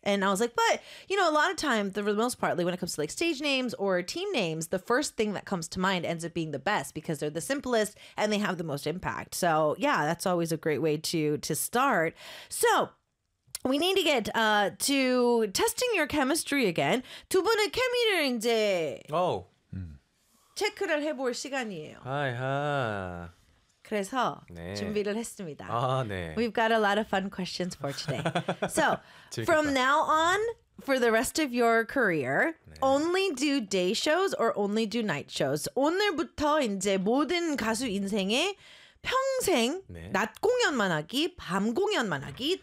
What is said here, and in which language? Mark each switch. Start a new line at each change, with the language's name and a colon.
English: And I was like, but you know, a lot of times, the most partly when it comes to like stage names or team names, the first thing that comes to mind ends up being the best because they're the simplest and they have the most impact. So yeah, that's always a great way to start. So we need to get to testing your chemistry again.
Korean: 두 분의 케미를 이제 체크를 해볼 시간이에요. 하이하. 그래서 네. 준비를 했습니다. 아, 네.
English: We've got a lot of fun questions for today. So, from now on, for the rest of your career, 네. only do day shows or only do night shows?
Korean: 오늘부터 이제 모든 가수 인생에 평생 네. 낮 공연만 하기, 밤 공연만 하기.